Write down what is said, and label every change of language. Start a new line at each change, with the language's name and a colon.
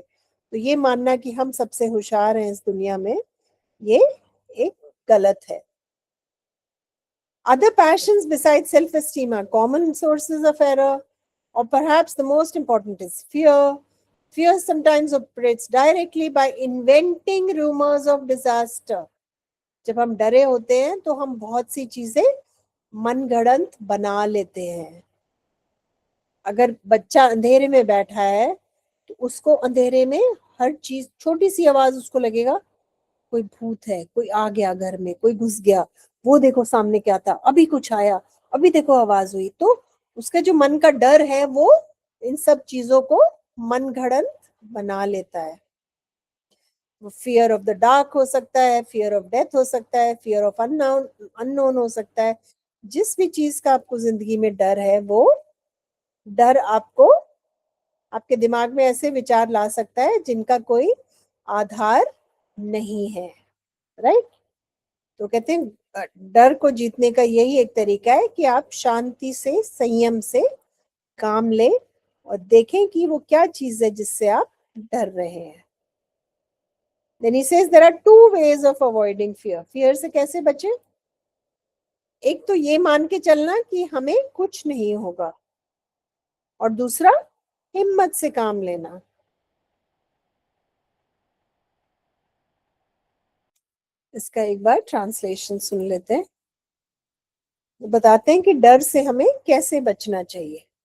Hindi: तो ये मानना कि हम सबसे होशियार हैं इस दुनिया में, ये एक गलत है।
English: Other passions besides self-esteem are common sources of error, or perhaps the most important is fear. Fear sometimes operates directly by inventing rumors of disaster.
Hindi: जब हम डरे होते हैं तो हम बहुत सी चीजें मनगढ़ंत बना लेते हैं। अगर बच्चा अंधेरे में बैठा है तो उसको अंधेरे में हर चीज, छोटी सी आवाज उसको लगेगा कोई भूत है, कोई आ गया घर में, कोई घुस गया, वो देखो सामने क्या था, अभी कुछ आया, अभी देखो आवाज हुई। तो उसका जो मन का डर है वो इन सब चीजों को मनगढ़ंत बना लेता है। वो
English: fear of the dark
Hindi: हो सकता है,
English: fear of death
Hindi: हो सकता है,
English: fear of unknown
Hindi: हो सकता है। जिस भी चीज का आपको जिंदगी में डर है, वो डर आपको आपके दिमाग में ऐसे विचार ला सकता है जिनका कोई आधार नहीं है, राइट। तो कहते हैं डर को जीतने का यही एक तरीका है कि आप शांति से, संयम से काम लें और देखें कि वो क्या चीज है जिससे आप डर रहे हैं।
English: Then he says there are two ways of avoiding fear.
Hindi: Fear से कैसे बचे? एक तो ये मान के चलना कि हमें कुछ नहीं होगा, और दूसरा हिम्मत से काम लेना। इसका एक बार ट्रांसलेशन सुन लेते हैं। वो बताते हैं कि डर से हमें कैसे बचना चाहिए।